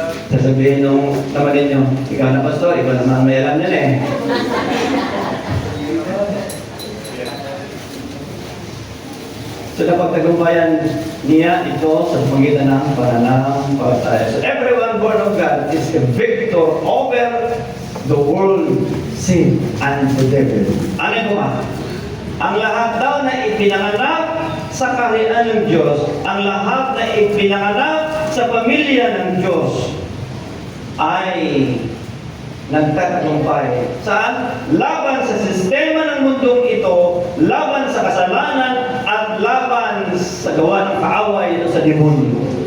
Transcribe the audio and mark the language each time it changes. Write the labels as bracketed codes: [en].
[tl] Sasabihin nung naman ninyo, ikaw na pastor, ikaw naman may alam yan eh. So napagtagumpayan niya ito sa pagitan ng pananampalataya. [en] So everyone born of God is a victor over the world, sin, and the devil. [tl] Ano ito ba? Ang lahat daw na ipinanganak sa kaharian ng Diyos, ang lahat na ipinanganak sa pamilya ng Diyos, ay nagtatagumpay. Saan? Laban sa sistema ng mundong ito, laban sa kasalanan, at laban sa gawa ng kaaway ito sa demonyo.